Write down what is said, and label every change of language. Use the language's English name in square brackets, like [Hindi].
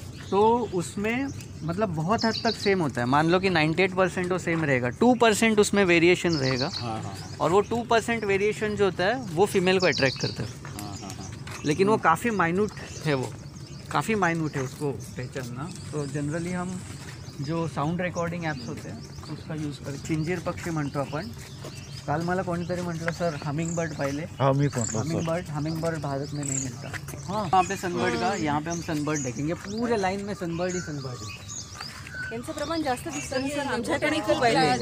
[Hindi] तो उसमें मतलब बहुत हद तक सेम होता है। मान लो कि 98% वो सेम रहेगा, 2% उसमें वेरिएशन रहेगा। और वो 2% वेरिएशन जो होता है वो फीमेल को अट्रैक्ट करता है। लेकिन वो काफ़ी माइन्यूट है, वो काफ़ी माइन्यूट है, उसको पहचानना। तो जनरली हम जो साऊंड रेकॉर्डिंग ॲप्स होते हैं उसका यूज़ करतो। [Marathi] चिंजीर पक्षी म्हणतो आपण। काल मला कोणीतरी म्हटलं सर हमिंग बर्ड पाहिले। [Hindi] हमिंग बर्ड भारत में नहीं मिलता। हाँ, वहाँ पे सनबर्ड का, यहाँ पे हम सनबर्ड देखेंगे, पूरे लाइन में सनबर्ड ही सनबर्ड है। [Marathi] यांचं प्रमाण जास्त दिसतं सर, आमच्याकडे खूप आहे।